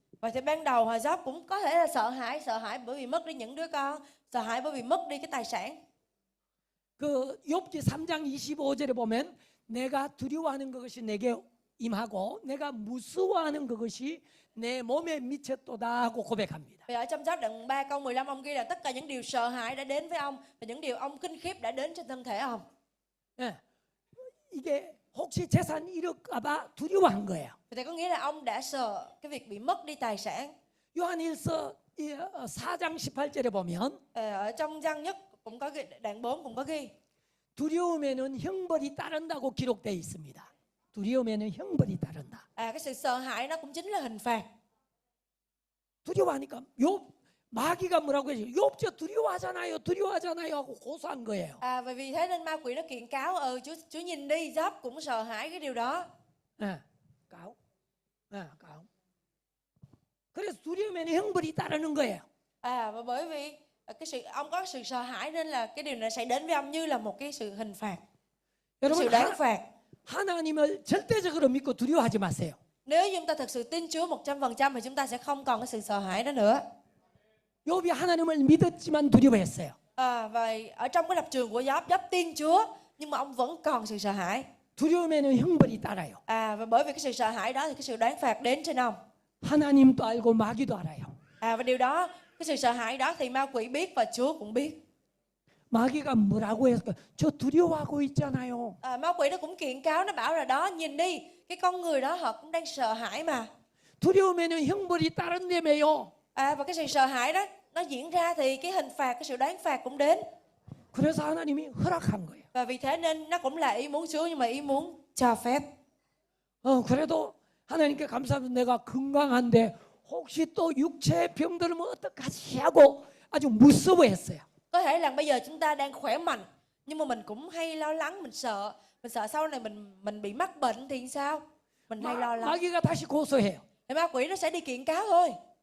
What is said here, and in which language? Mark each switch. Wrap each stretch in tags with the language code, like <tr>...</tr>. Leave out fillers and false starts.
<vi>Và thì ban đầu Giáp cũng có thể là sợ hãi bởi vì mất đi những đứa con, sợ hãi bởi vì mất đi cái tài sản.</vi> <ko>그 욥기 3장 25절에 보면 내가 두려워하는 그것이 내게 임하고 내가 무서워하는 그것이 내 몸에 미쳤도다 하고 고백합니다.</ko> <vi>Vì ở trong Giáp đoạn 3 câu 15 ông ghi là tất cả những điều sợ hãi đã đến với ông và những điều ông kinh khiếp đã đến trên thân thể ông.</vi> <ko>예, 이게 혹시 재산 잃을까봐 두려워한 거예요.</ko> <vi>Thì có nghĩa là ông đã sợ cái việc bị mất đi tài sản.</vi> <ko>요한일서 4장 18절에 보면</ko> <vi>Ở trong Giăng nhất cũng có ghi, đoạn 4 cũng có ghi.</vi> <ko>두려움에는 형벌이 따른다고 기록되어 있습니다. 두려움에는 형벌이 따른다.</ko> <vi>Cái sự sợ hãi nó cũng chính là hình phạt.</vi> <ko>두려워하니까 욥 마귀가 뭐라고 해요? 욥 저 두려워하잖아요 하고 고소한 거예요.</ko> <vi>Và vì thế nên ma quỷ nó kiện cáo, Chúa nhìn đi, Giáp cũng sợ hãi cái điều đó. cáo.</vi> <ko>그래서 두려움에는 형벌이 따르는 거예요.</ko> <vi>Và bởi vì ông có sự sợ hãi nên là cái điều này sẽ đến với ông như là một cái sự hình phạt, cái sự</vi> <ko>여러분</ko> <vi>đáng phạt.</vi> <ko>하나님을 절대적으로 믿고 두려워하지 마세요.</ko> <vi>Nếu chúng ta thực sự tin Chúa 100% thì chúng ta sẽ không còn cái sự sợ hãi đó nữa.</vi> <ko>욥이 하나님을 믿었지만 두려워했어요.</ko> <vi>Và ở trong cái lập trường của Giáp tin Chúa nhưng mà ông vẫn còn sự sợ hãi.</vi> <ko>두려움에는 형벌이 따라요.</ko> <vi>Và bởi vì cái sự sợ hãi đó thì cái sự đoán phạt đến trên ông.</vi> <ko>하나님도 알고 마귀도 알아요.</ko> <vi>Và điều đó, cái sự sợ hãi đó thì ma quỷ biết và Chúa cũng biết.</vi> <ko>마귀가 뭐라고 했을까? 저 두려워하고 있잖아요.</ko> <vi>Ma quỷ nó cũng kiện cáo, nó bảo là đó, nhìn đi, cái con người đó họ cũng đang sợ hãi mà.</vi> <ko>두려움에는 형벌이 따른다며요.</ko> <vi>Và cái sự sợ hãi đó nó diễn ra thì cái hình phạt, cái sự đoán phạt cũng đến.</vi> <ko>그래서 하나님이 허락한 거예요.</ko> <vi>Và vì thế nên nó cũng là ý muốn Chúa nhưng mà ý muốn cho phép.</vi> <ko>그래도 하나님께 감사합니다. 내가 건강한데 혹시 또 육체의 병들면 어떡하지 하고 아주 무서워했어요.</ko> <vi>Có thể là bây giờ chúng ta đang khỏe mạnh nhưng mà mình cũng hay lo lắng, mình sợ sau này mình bị mắc bệnh thì sao? Mình hay lo lắng.</vi> <ko>마귀가 다시 고소해요.</ko> <vi>Thì ma quỷ nó sẽ đi kiện cáo thôi.</vi>